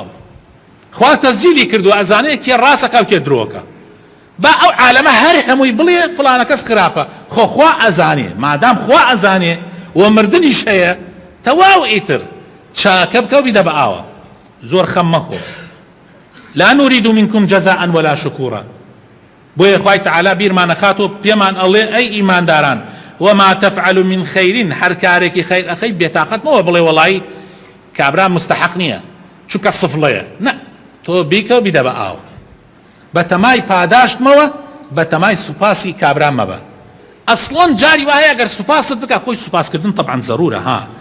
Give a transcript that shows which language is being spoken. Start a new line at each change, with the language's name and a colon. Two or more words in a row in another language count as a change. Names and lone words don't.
Central Kurdish: خوا تەسجیلی کردو ئەزانەیە کێ ڕاستەکە و کێ درۆکە با ئەو عالەمە هەر هەمووی بڵێ فڵانە کەس خراپە خۆ خوا ئەزانێ مادام خوا ئەزانێ و مردنیش هەیە تەواو ئیتر چاکە بکە و بیدە بە ئاوە زۆر خەم مەخۆ
Arabic: لا نريد منكم جزاء ولا شكورا
Central Kurdish: بۆیە خوای تەعالا بیرمانە خاتۆ پێمان ئەڵێ ئەی ئیمانداران
Arabic: وما تفعل من خير
Central Kurdish: هەر کارێکی خەیر ئەخەی بێتاقەت مەوە بڵێ وەڵی کابرا مستحق نییە چونکە سفڵەیە نە تۆ بیکە و بیدە بە ئاو بە تەمای پاداشتمەوە بە تەمای سوپاسی کابرا مەبە ئەسڵەن جاری وایە ئەگەر سوپاست بکە خۆی سوپاسکردن طبعا زەرورە ها